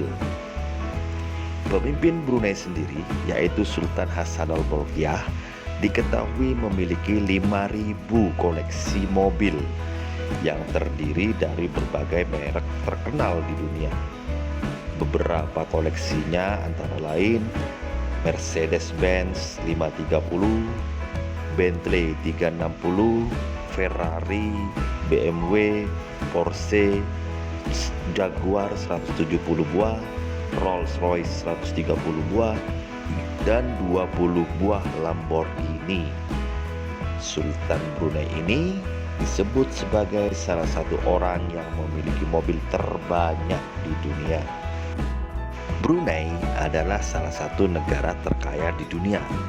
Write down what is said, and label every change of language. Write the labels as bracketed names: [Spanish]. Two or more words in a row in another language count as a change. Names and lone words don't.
[Indonesian] Pemimpin Brunei sendiri, yaitu Sultan Hassanal Bolkiah, diketahui memiliki 5.000 koleksi mobil yang terdiri dari berbagai merek terkenal di dunia. Beberapa koleksinya antara lain Mercedes-Benz 530, Bentley 360, Ferrari, BMW, Porsche, Jaguar 170 buah, Rolls-Royce 130 buah, dan 20 buah Lamborghini. Sultan Brunei ini disebut sebagai salah satu orang yang memiliki mobil terbanyak di dunia. Brunei adalah salah satu negara terkaya di dunia.